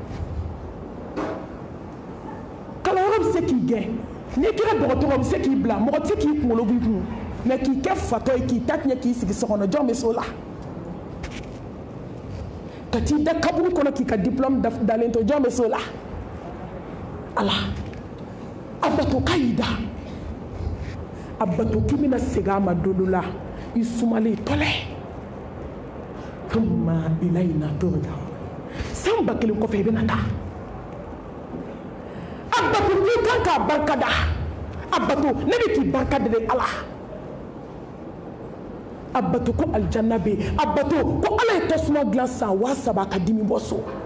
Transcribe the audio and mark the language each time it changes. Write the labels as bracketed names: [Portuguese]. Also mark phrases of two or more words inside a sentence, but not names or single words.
[Bambara] kalanyɔrɔ bɛ se k'i gɛn n'i kɛra dɔgɔtɔrɔ bɛ se k'i bila mɔgɔ tɛ se k'i kunkolo b'i kun mais k'i kɛ fatɔ ye k'i ta tiɲɛ k'i sigi so kɔnɔ jɔn bɛ se o la ka t'i da kaburu kɔnɔ k'i ka diplôme dalen to jɔn bɛ se o la Ala a bato k'a y'i da a bato k'i bɛna segin a ma don dɔ la i sumalen tɔlɛ [Arabic] ثم إلينا ترجعون [Bambara] san 1000 kɔfɛ i bɛna taa a bato k'i kan k'a barika da a bato ne bɛ k'i barika da Ala a bato ko aljanna bɛ yen a bato ko Ala ye tasuma dilan san 3000 ka dimi bɔ so